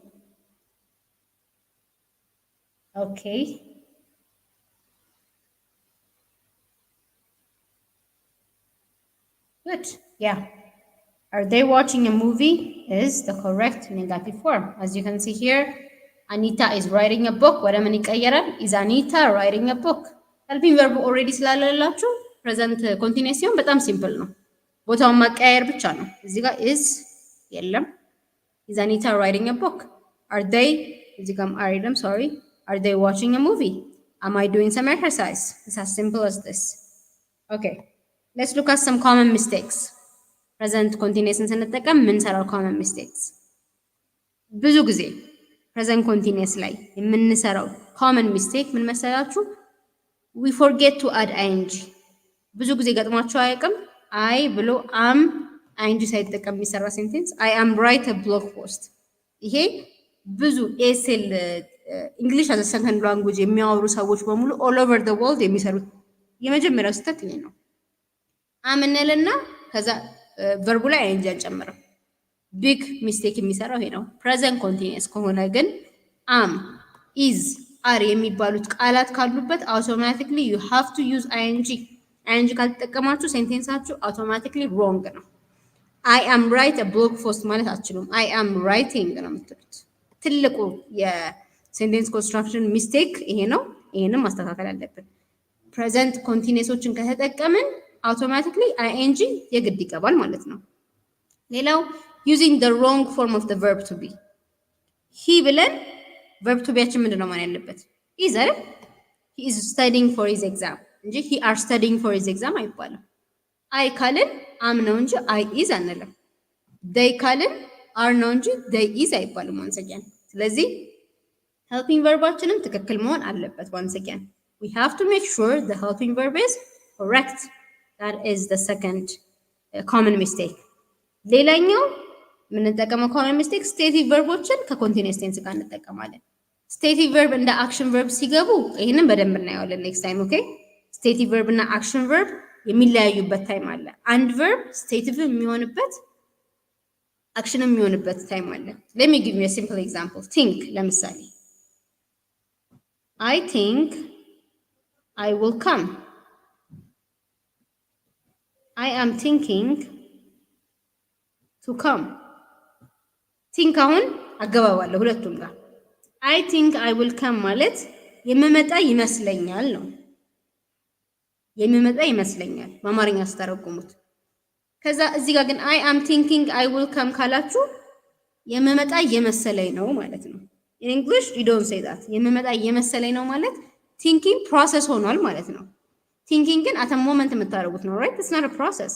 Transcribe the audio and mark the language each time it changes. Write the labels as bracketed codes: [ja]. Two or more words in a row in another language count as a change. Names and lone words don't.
[en] okay good yeah are they watching a movie is the correct negative form. as you can see here Anita is writing a book [am] ወደ ምን ይቀየራል? [en] is Anita writing a book? helping verb already [am] ስላለላችሁ [en] present continuous [am] ሲሆን በጣም ሲምፕል ነው። ቦታውን ማቀያየር ብቻ ነው። እዚህ ጋር is የለም። [en] is Anita writing a book? are they [am] እዚህ ጋርም [en] are የለም sorry are they watching a movie? am I doing some exercise? it's as simple as this. okay let's look at some common mistakes. ፕሬዘንት ኮንቲኒየስን ስንጠቀም የምንሰራው common mistakes ብዙ ጊዜ present continuous ላይ የምንሰራው common mistake ምን መሰላችሁ? we forget to add ing. [am] ብዙ ጊዜ ገጥሟችሁ አያውቅም? አይ ብሎ am ing ሳይጠቀም የሚሰራ ሴንቴንስ [en] I am write a blog post። [am] ይሄ ብዙ [en] ESL English as second language [am] የሚያወሩ ሰዎች በሙሉ [en] all over the world [am] የሚሰሩት የመጀመሪያው ስህተት ይሄ ነው። am እንልና ከዛ ቨርቡ ላይ ing አንጨምርም። [en] big mistake [am] የሚሰራው ይሄ ነው። [en] present continuous [am] ከሆነ ግን [en] am is are [am] የሚባሉት ቃላት ካሉበት አውቶማቲክሊ [en] you have to use ing [am] ካልተጠቀማችሁ ሴንቴንሳችሁ አውቶማቲክሊ ሮንግ ነው። [en] I am write a blog post [am] ማለት አትችሉም። [en] I am writing [am] ነው የምትሉት። ትልቁ የሴንቴንስ ኮንስትራክሽን ሚስቴክ ይሄ ነው። ይሄንም ማስተካከል አለብን። ፕሬዘንት ኮንቲኒየሶችን ከተጠቀምን አውቶማቲክሊ አይኤንጂ የግድ ይገባል ማለት ነው። ሌላው [en] using the wrong form of the verb to be [am] he ብለን verb to beያችን ምንድነው ማለት ያለበት is አይደል? [en] he is studying for his exam እንጂ he are studying for his exam አይባልም። I ካልን am ነው እንጂ I is አንልም። they ካልን are ነው እንጂ they is አይባልም once again። ስለዚህ helping verባችንም [am] ትክክል መሆን አለበት [en] once again. We have to make sure the helping verb is correct. That is the second common mistake. [am] ሌላኛው የምንጠቀመው [en] common mistake [am] stative verboችን ከcontinuous tense ጋር እንጠቀማለን። [en] stative verb [am] እንደ [en] action verb [am] ሲገቡ ይሄንን በደንብ እናየዋለን [en] next time, okay? [am] stative verb እና [en] action verb [am] የሚለያዩበት ታይም አለ። አንድ verb stative የሚሆንበት action የሚሆንበት ታይም አለ። [en] let me give you a simple example. think ለምሳሌ I think I will come. I am thinking to come. [am] think አሁን አገባባለሁ ሁለቱም ጋር [en] I think I will come [am] ማለት የምመጣ ይመስለኛል ነው። የምመጣ ይመስለኛል በአማርኛ አስተረጉሙት። ከዛ እዚህ ጋር ግን [en] I am thinking I will come [am] ካላችሁ የምመጣ የመሰለኝ ነው ማለት ነው። [en] in English you don't say that [am] የምመጣ የመሰለኝ ነው ማለት [en] thinking process [am] ሆኗል ማለት ነው። thinking ግን [en] at a moment [am] የምታደርጉት ነው, [en] right? It's not a process.